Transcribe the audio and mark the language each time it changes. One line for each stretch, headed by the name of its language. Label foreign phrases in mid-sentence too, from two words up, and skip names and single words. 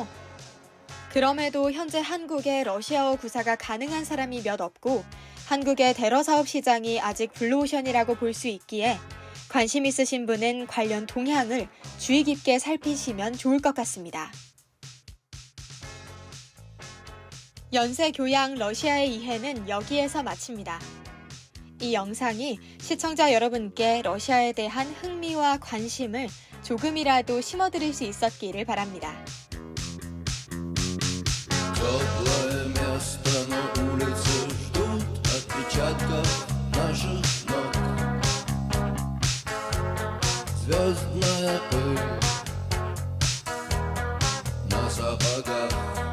Korean: 그럼에도 현재 한국에 러시아어 구사가 가능한 사람이 몇 없고 한국의 대러 사업 시장이 아직 블루오션이라고 볼 수 있기에 관심 있으신 분은 관련 동향을 주의 깊게 살피시면 좋을 것 같습니다. 연세 교양 러시아의 이해는 여기에서 마칩니다. 이 영상이 시청자 여러분께 러시아에 대한 흥미와 관심을 조금이라도 심어드릴 수 있었기를 바랍니다.
Russian: Теплое место на улице ждут отпечатков наших ног. Звездная пыль на сапогах.